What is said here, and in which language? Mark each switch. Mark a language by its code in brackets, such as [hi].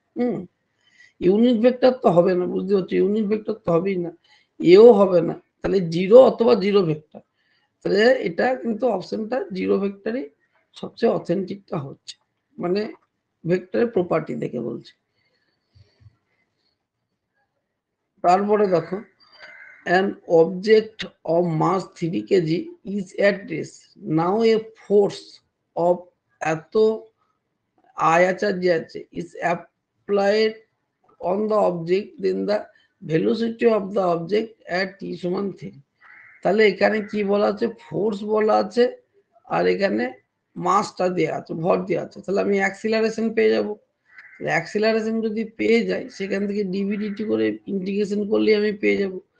[bn] হুম, unit vector তো হবে না, বুঝতে পারছো, ইউনিট ভেক্টর তো হবেই না, এও হবে না, তাহলে 0 অথবা 0 ভেক্টর। তাহলে এটা কিন্তু অপশনটা 0 ভেক্টরই সবচেয়ে অথেন্টিকটা হচ্ছে, মানে ভেক্টরের প্রপার্টি দেখে বলছি। তারপরে দেখো, [en] an object of mass 3 kg is at rest, now a force of [bn] এত আই আছে আর জে আছে [en] Is applied on the object then the velocity of the object at t সমান 3। [bn] তাহলে এখানে কি বলা আছে, ফোর্স বলা আছে আর এখানে মাসটা দেওয়া আছে, ভর দেওয়া আছে। তাহলে আমি অ্যাক্সিলারেশন পেয়ে যাব। অ্যাক্সিলারেশন যদি পেয়ে যাই সেখান থেকে ডিভিডিটি করে ইন্টিগ্রেশন করলে আমি পেয়ে যাব।